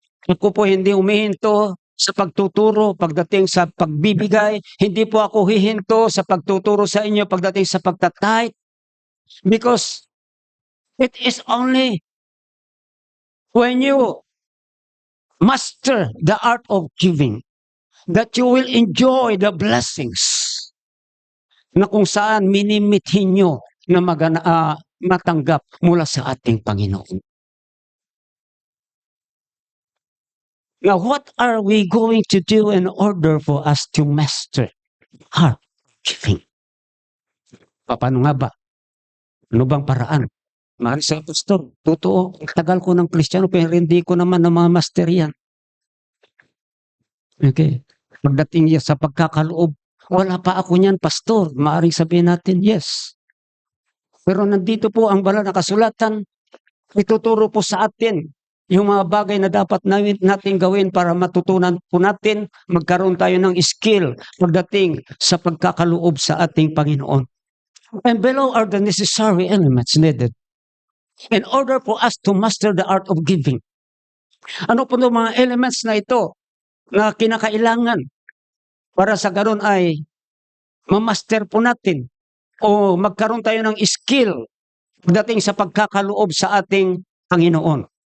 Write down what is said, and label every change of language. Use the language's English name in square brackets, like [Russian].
[Filipino] Ako po hindi umihinto sa pagtuturo pagdating sa pagbibigay. Hindi po ako hihinto sa pagtuturo sa inyo pagdating sa pagtatithe. [English] Because it is only when you master the art of giving that you will enjoy the blessings [Filipino] na kung saan minimithin nyo na matanggap mula sa ating Panginoon. [English] Now, what are we going to do in order for us to master heart giving? [Filipino] Paano nga ba? Ano bang paraan? Mahal sa pastor, totoo, tagal ko ng Kristiyano pero hindi ko naman namamaster yan. [English] Okay. [Filipino] Pagdating yan sa pagkakaloob, wala pa ako niyan, pastor. Maaaring sabihin natin, [English] yes. [Filipino] Pero nandito po ang banal na kasulatan, ituturo po sa atin yung mga bagay na dapat natin gawin para matutunan po natin, magkaroon tayo ng skill pagdating sa pagkakaloob sa ating Panginoon. [English] And below are the necessary elements needed in order for us to master the art of giving. [Filipino] Ano po yung mga elements na ito na kinakailangan para sa ganun ay mamaster po natin o magkaroon tayo ng skill pagdating sa pagkakaloob sa ating Panginoon.